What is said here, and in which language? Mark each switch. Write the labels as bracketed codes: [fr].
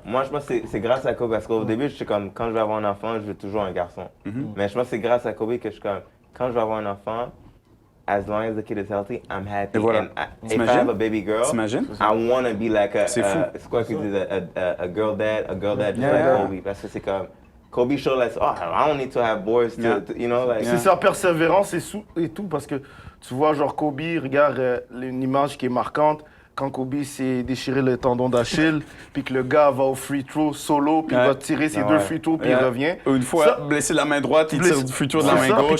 [fr] Moi, je pense que c'est grâce à Kobe, parce qu'au début, je suis comme, quand je vais avoir un enfant, je veux toujours un garçon. Mais je pense que c'est grâce à Kobe que je suis comme, quand je vais avoir un enfant, [en] as long as the kid is healthy, I'm happy. [fr] Et voilà. [en] And if I have a baby girl, [fr] T'imagines? [en] I want to be like [fr] C'est fou. c'est quoi qu'ils disent, [en] a girl dad just like Kobe. [fr] Parce que c'est comme, [en] Kobe showed us, oh, I don't need to have boys to you know, like. [fr] C'est sa persévérance et tout, parce que tu vois, genre Kobe, regarde une image qui est marquante. Quand Kobe s'est déchiré le tendon d'Achille, puis que le gars va au free throw solo, puis il va tirer ses 2 free throws, puis il revient. Une fois blessé de la main droite, il tire du free throw de la main Puis gauche.